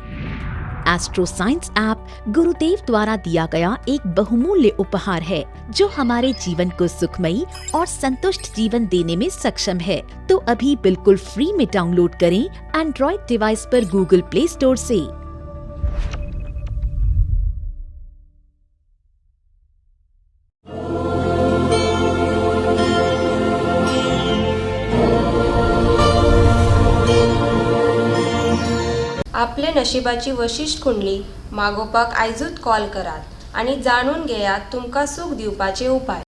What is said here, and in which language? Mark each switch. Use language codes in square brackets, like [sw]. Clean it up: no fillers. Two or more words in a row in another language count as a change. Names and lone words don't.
[hi] एस्ट्रो साइंस ऐप गुरुदेव द्वारा दिया गया एक बहुमूल्य उपहार है, जो हमारे जीवन को सुखमयी और संतुष्ट जीवन देने में सक्षम है। तो अभी बिल्कुल फ्री में डाउनलोड करें [en] Android device [hi] पर गूगल प्ले स्टोर से। [kok] आपले नशिबाची वशिश्ट कुंडली मागोवपाक आयजूच कॉल करात आणि जाणून घेयात तुमकां सूख दिवपाचे उपाय।